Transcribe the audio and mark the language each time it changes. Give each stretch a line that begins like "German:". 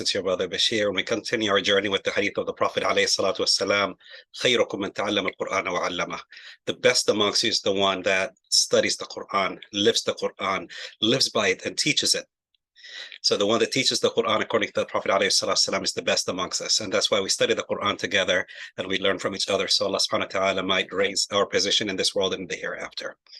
English: It's your brother Bashir, and we continue our journey with the hadith of the Prophet alayhi salatu wasalam.
Arabic: خيركم من تعلم القرآن وعلمه.
English: The best amongst you is the one that studies the Quran, lives the Quran, lives by it, and teaches it. So the one that teaches the Quran according to the Prophet alayhi salatu wasalam is the best amongst us. And that's why we study the Quran together and we learn from each other. So Allah subhanahu wa ta'ala might raise our position in this world and in the hereafter.